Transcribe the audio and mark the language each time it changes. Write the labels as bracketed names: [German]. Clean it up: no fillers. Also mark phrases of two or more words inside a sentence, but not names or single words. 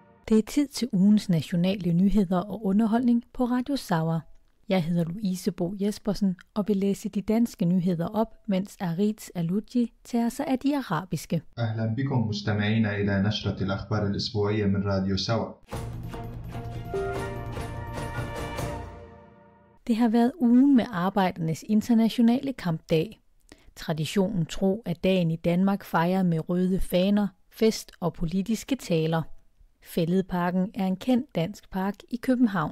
[Danish] Det er tid til ugens nationale nyheder og underholdning på Radio Sawa. Jeg hedder Louise Bo Jespersen og vil læse de danske nyheder op, mens Aritz Aluji tager sig af de arabiske. [Arabic] أهلا بكم مستمعينا إلى نشرة الأخبار الأسبوعية من راديو سوا. [Danish] Det har været ugen med Arbejdernes Internationale Kampdag. Traditionen tro, at dagen i Danmark fejrer med røde faner, fest og politiske taler. Fælledparken er en kendt dansk park i København.